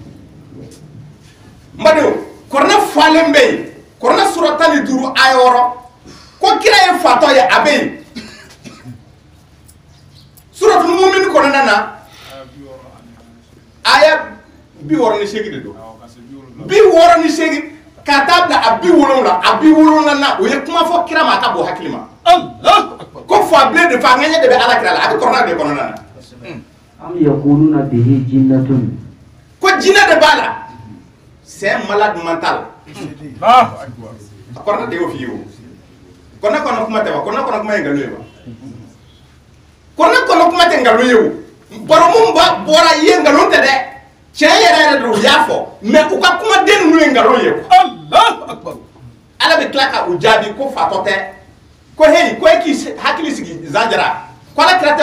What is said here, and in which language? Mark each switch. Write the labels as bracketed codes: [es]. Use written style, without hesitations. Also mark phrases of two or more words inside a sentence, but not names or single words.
[bm] n badenw Kuranɛ falen bɛ yen Kuranɛ sura 15 aya 6 ko kira ye fatɔ ye a bɛ yen suratul mu'min kɔnɔna na aya 68 de don 68 ka taa bila a 70 na o ye kuma fɔ kira ma a ka bɔ hakili ma ko fabilen de fa ŋɛɲɛ de bɛ Ala kira la a bɛ kɔrɔna de kɔnɔna na [ar] أم يقولون به جنة [bm] ko jinɛ de b'a la [fr] c'est un malade mental [bm] a kɔrɔna de y'o f'i ye o kɔnɔ kuma tɛ wa kɔnɔ kuma ye nkalon ye wa kɔnɔ kuma tɛ nkalon ye o baro mun bɔra i ye nkalon tɛ dɛ tiɲɛ yɛrɛ de u y'a fɔ mais u ka kumaden ninnu ye nkalon ye Ala bɛ tila ka u jaabi ko fatɔ tɛ ko hey ko e k'i hakili sigi zanjara ko Ala kira